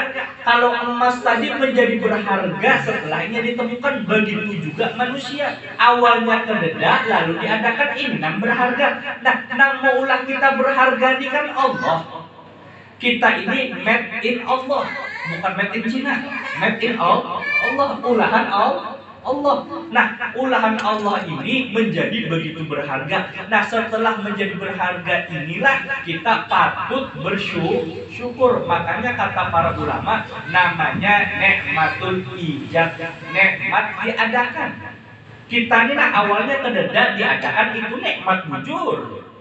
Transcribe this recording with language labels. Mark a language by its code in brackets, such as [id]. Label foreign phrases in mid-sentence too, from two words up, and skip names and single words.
[bjn] Kalau emas tadi menjadi berharga setelahnya ditemukan, begitu juga manusia. Awalnya kededa, lalu diadakan ini nang berharga. Nah, nang mau ulang kita berharga ini kan Allah. Kita ini [en] made in Allah, [bjn] bukan [en] made in China. Made in Allah, [bjn] ulahan Allah. Nah, ulahan Allah ini menjadi begitu berharga. Nah, setelah menjadi berharga inilah kita patut bersyukur. Makanya kata para ulama, namanya [ar] نعمة الإيجاد, [bjn] nikmat diadakan. Kita ini awalnya kededa diadakan, itu nikmat bujur.